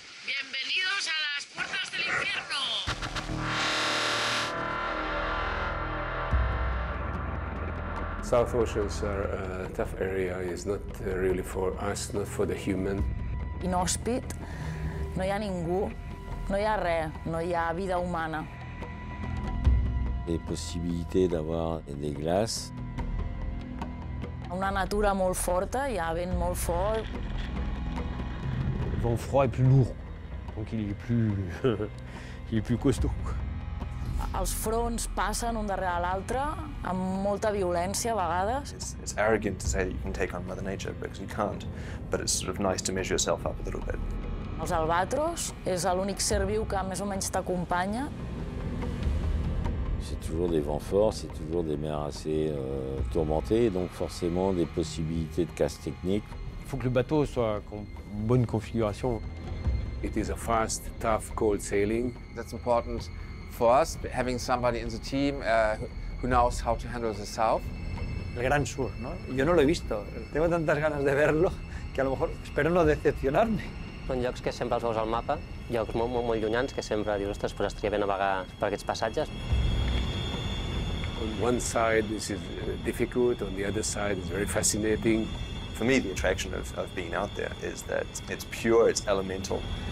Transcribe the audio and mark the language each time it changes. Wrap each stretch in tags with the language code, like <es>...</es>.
<es>Bienvenidos a las puertas del infierno.</es> <en>South Oceans are a tough area. It's not really for us, not for the human.</en> <ca>Inhòspit, no hi ha ningú, no hi ha res, no hi ha vida humana.</ca> <fr>Les possibilités d'avoir des glaces.</fr> <ca>Una natura molt forta, hi ha vent molt fort.</ca> <fr>Le vent froid est plus lourd, donc il est plus costaud.</fr> <ca>Els fronts passen un darrere l'altre amb molta violència a vegades.</ca> <en>It's arrogant to say that you can take on Mother Nature because you can't, but it's sort of nice to measure yourself up a little bit.</en> <ca>Els albatros és l'únic ser viu que més o menys t'acompanya.</ca> <fr>C'est toujours des vents forts, c'est toujours des mers assez tourmentées, donc forcément des possibilités de casse technique. Il faut que le bateau soit en bonne configuration.</fr> <en>It is a fast, tough, cold sailing. That's important for us, having somebody in the team who knows how to handle the south.</en> <es>El Gran Sur, ¿no? Yo no lo he visto. Tengo tantas ganas de verlo que a lo mejor espero no decepcionarme.</es> <ca>Són llocs que sempre els veus al mapa, llocs molt llunyans que sempre dius, ostres, pues estaria bé navegar per aquests passatges.</ca> <en>On one side, this is difficult. On the other side, it's very fascinating. For me, the attraction of being out there is that it's pure, it's elemental.</en>